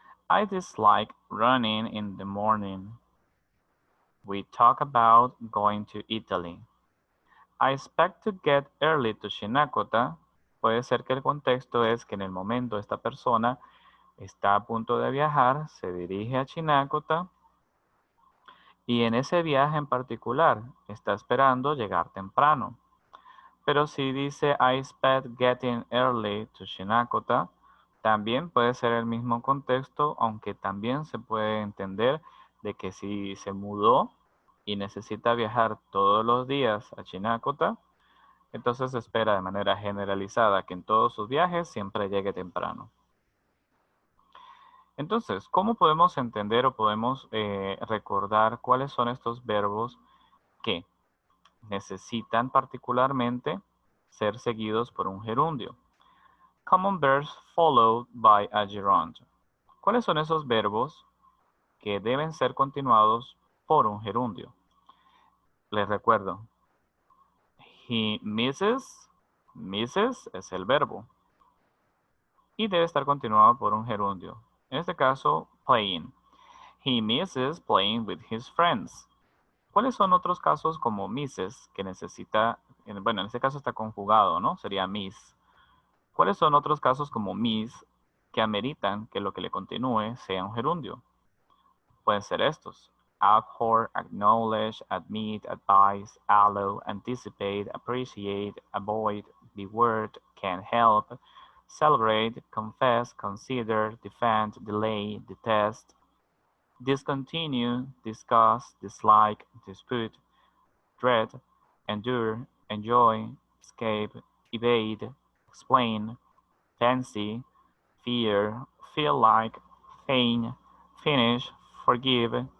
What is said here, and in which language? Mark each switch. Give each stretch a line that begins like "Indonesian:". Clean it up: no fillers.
English: I dislike running in the morning. We talk about going to Italy. I expect to get early to Shinakota.
Spanish: Puede ser que el contexto es que en el momento esta persona está a punto de viajar, se dirige a Shinakota y en ese viaje en particular está esperando llegar temprano. Pero si dice
English: I expect getting early to Shinakota,
Spanish: también puede ser el mismo contexto, aunque también se puede entender de que si se mudó y necesita viajar todos los días a Shinakota, entonces se espera de manera generalizada que en todos sus viajes siempre llegue temprano. Entonces, ¿cómo podemos entender o podemos recordar cuáles son estos verbos que necesitan particularmente ser seguidos por un gerundio?
English: Common verbs followed by a gerund.
Spanish: ¿Cuáles son esos verbos que deben ser continuados por un gerundio? Les recuerdo.
English: He misses.
Spanish: Misses es el verbo. Y debe estar continuado por un gerundio. En este caso, playing.
English: He misses playing with his friends.
Spanish: ¿Cuáles son otros casos como misses que necesita, bueno, en este caso está conjugado, ¿no? Sería miss. ¿Cuáles son otros casos como miss que ameritan que lo que le continúe sea un gerundio? Pueden ser estos.
English: Abhor, acknowledge, admit, advise, allow, anticipate, appreciate, avoid, beware, can't help, celebrate, confess, consider, defend, delay, detest, discontinue, discuss, dislike, dispute, dread, endure, enjoy, escape, evade, explain, fancy, fear, feel like, feign, finish, forgive,